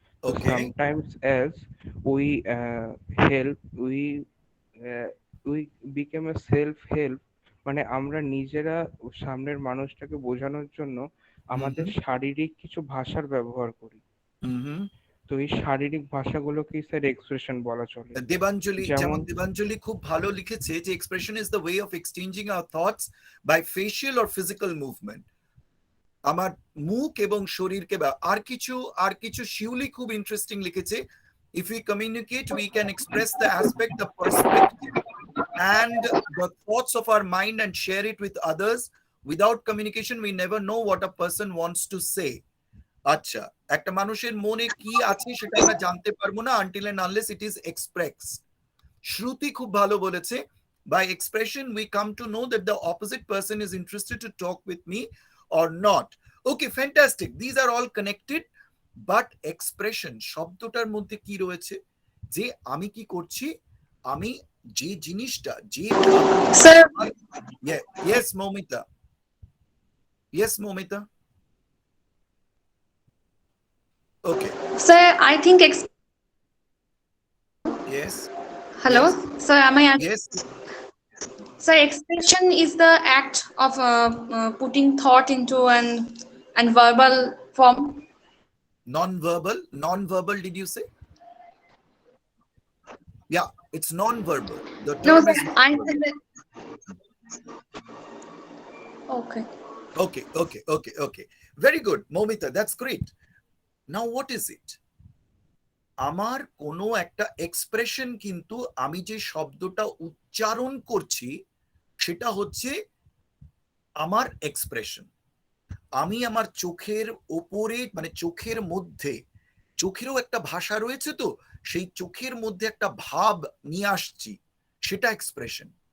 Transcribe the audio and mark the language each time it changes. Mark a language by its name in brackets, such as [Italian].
[English] So sometimes as we help, we become a self-help, [Bangla] মানে আমরা নিজেরা সামনের মানুষটাকে বোঝানোর জন্য আমাদের শারীরিক কিছু ভাষার ব্যবহার করি। তো এই শারীরিক ভাষাগুলোকেই স্যার এক্সপ্রেশন বলা চলে। দেবাঞ্জলি, যেমন দেবাঞ্জলি খুব ভালো লিখেছে যে [English] Expression is the way of exchanging our thoughts by facial or physical movement. [Bangla] আমার মুখ এবং শরীরকে, আর কিছু শিউলি খুব ইন্টারেস্টিং লিখেছে, [English] if we communicate we can express the aspect, the perspective and the thoughts of our mind and share it with others. Without communication we never know what a person wants to say. [Bangla] আচ্ছা, একটা মানুষের মনে কি আছে সেটা আমরা জানতে পারবো না [English] until and unless it is expressed. [Bangla] শ্রুতি খুব ভালো বলেছে, [English] by expression we come to know that the opposite person is interested to talk with me or not. Okay, fantastic. These are all connected, but expression [Bangla] শব্দটার মধ্যে কি রয়েছে? যে আমি কি করছি, আমি যে জিনিসটা, যে [English] Sir, yes Momita, yes Momita, okay, sir, I think yes, hello, yes, sir, am I? yes, Sir, expression is the act of putting thought into an verbal form. Non-verbal, did you say? Yeah, it's non-verbal. The No, term sir, is I non-verbal. said that. Okay. Okay. Very good, Momita, that's great. Now what is it? [Bangla] আমার কোনো একটা expression, কিন্তু আমি যে শব্দটা উচ্চারণ করছি সেটা হচ্ছে আমার এক্সপ্রেশন। আমি আমার চোখের ওপরে, মানে চোখের মধ্যে, চোখেরও একটা ভাষা রয়েছে, তো সেই চোখের মধ্যে একটা ভাব নিয়ে আসছি, সেটা এক্সপ্রেশন।